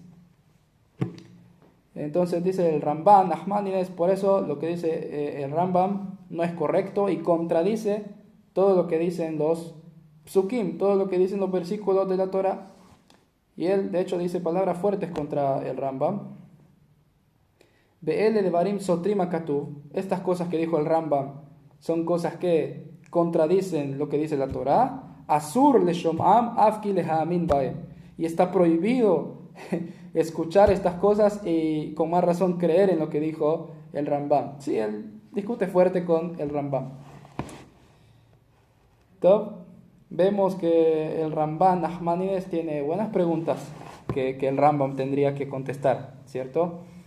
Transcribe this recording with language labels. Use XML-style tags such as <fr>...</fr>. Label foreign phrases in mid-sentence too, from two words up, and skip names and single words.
<es>Entonces dice el Rambam, Nachmanides, por eso lo que dice el Rambam no es correcto y contradice todo lo que dicen los psukim, todo lo que dicen los versículos de la Torah. Y él, de hecho, dice palabras fuertes contra el Rambam.</es> <he>באלה דברים סותרים הכתוב.</he> <es>Estas cosas que dijo el Rambam son cosas que contradicen lo que dice la Torah.</es> <he>אסור לשומעם אף כי להאמין בהם.</he> <es>Y está prohibido escuchar estas cosas y con más razón creer en lo que dijo el Rambam. Sí, él discute fuerte con el Rambam. Entonces, vemos que el Ramban Nachmanides tiene buenas preguntas que el Rambam tendría que contestar, ¿cierto?</es>